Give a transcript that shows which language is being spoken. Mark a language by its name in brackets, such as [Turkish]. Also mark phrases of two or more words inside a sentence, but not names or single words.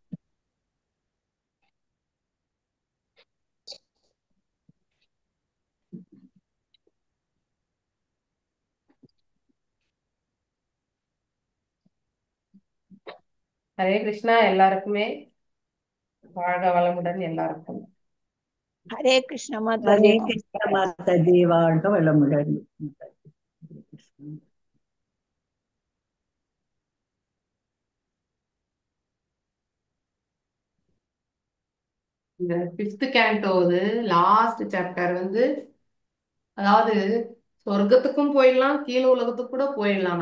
[Tamil] ஹரே கிருஷ்ணா எல்லாருக்குமே. வாழ்க வளமுடன் எல்லாருக்கும். ஹரே கிருஷ்ணா [Hindi] हरे [Tamil] மாதாஜி. [Hindi] कृष्णा माता जी, [Tamil] வாழ்க வளமுடன். இந்த 5th கேண்டோது [English] last chapter [Tamil] வந்து, அதாவது சொர்க்கத்துக்கும் போயிடலாம், கீழே உலகத்துக்கு கூட போயிடலாம்.